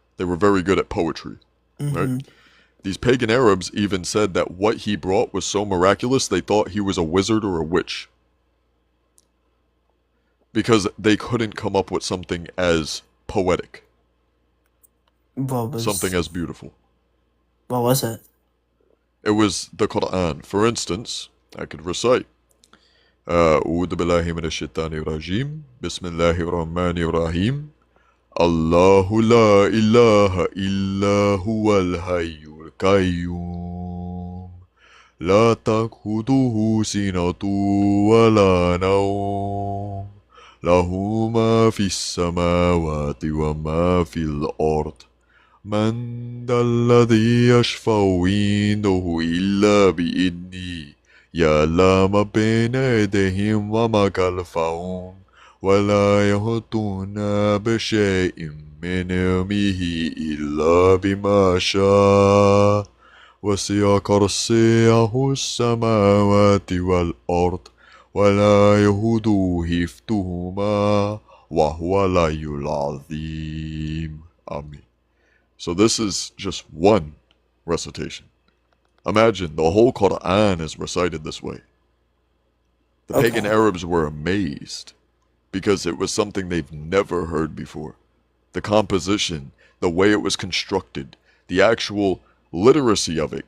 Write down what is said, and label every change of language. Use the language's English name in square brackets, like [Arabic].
[English] They were very good at poetry, right? These pagan Arabs even said that what he brought was so miraculous, they thought he was a wizard or a witch. Because they couldn't come up with something as poetic. Something as beautiful. What was it? It was the Quran. For instance, I could recite. [Arabic] أعوذ بالله من الشيطان الرجيم بسم الله الرحمن الرحيم الله لا إله إلا هو الحي القيوم لا تأخذه سنة ولا نوم له ما في السماوات وما في الأرض من ذا الذي يشفع عنده إلا بإذنه يعلم بين يديهم وما خلفهم ولا يحيطون بشيء من علمه إلا بما شاء وسع كرسيه السماوات والأرض ولا يهوده حفظهما وهو العلي العظيم. [English] Amen. So this is just one recitation. Imagine the whole Quran is recited this way. The pagan Arabs were amazed because it was something they've never heard before. The composition, the way it was constructed, the actual literacy of it.